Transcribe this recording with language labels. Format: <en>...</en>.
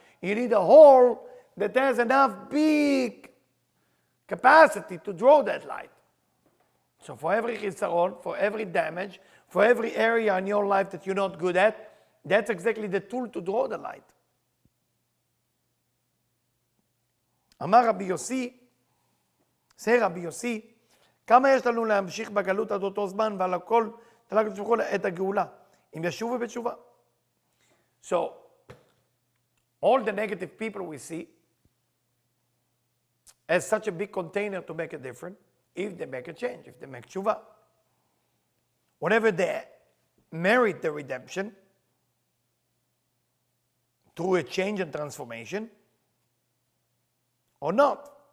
<en>You need a hole that has enough big capacity to draw that light. So for every chisaron, for every damage, for every area in your life that you're not good at, that's exactly the tool to draw the light.</en> <he>אמר רבי יוסי, זה רבי יוסי, כמה יש לנו להמשיך בגלות עד אותו זמן ועל הכל תלך ותשמחו את הגאולה, אם ישובו בתשובה.</he> <en>So, all the negative people we see as such a big container to make a difference, if they make a change, if they make tshuva. Whenever they merit the redemption through a change and transformation, or not.</en>